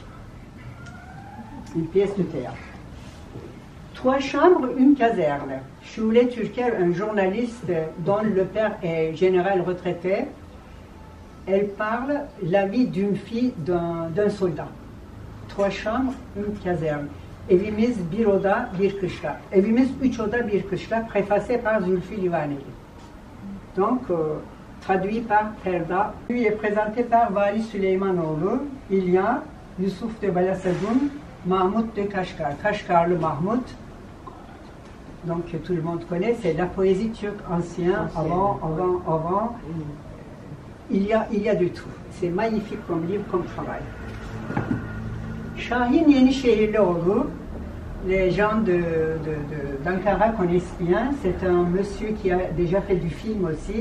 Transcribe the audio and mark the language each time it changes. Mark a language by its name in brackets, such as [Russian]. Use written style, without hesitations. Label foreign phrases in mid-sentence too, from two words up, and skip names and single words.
[French] Une pièce de théâtre. 3 chambres, une caserne. Şule Türker, un journaliste dont le père est général retraité, elle parle la vie d'une fille d'un soldat. 3 chambres, une caserne. [Turkish] Evimiz bir oda, bir kışla. Evimiz 3 oda, bir kışla, [French] préfacé par [Turkish] Zülfü Livaneli. [French] Donc, traduit par Ferda. Lui est présenté par Vali Süleymanoğlu, İlya, Yusuf de Balasagun, Mahmut de Kaşgar. Kaşgarlı Mahmut. Donc, tout le monde connaît, c'est la poésie turque ancienne, avant. Il y a du tout. C'est magnifique comme livre, comme travail. Şahin Yenişehirlioğlu, les gens d'Ankara connaissent bien, c'est un monsieur qui a déjà fait du film aussi.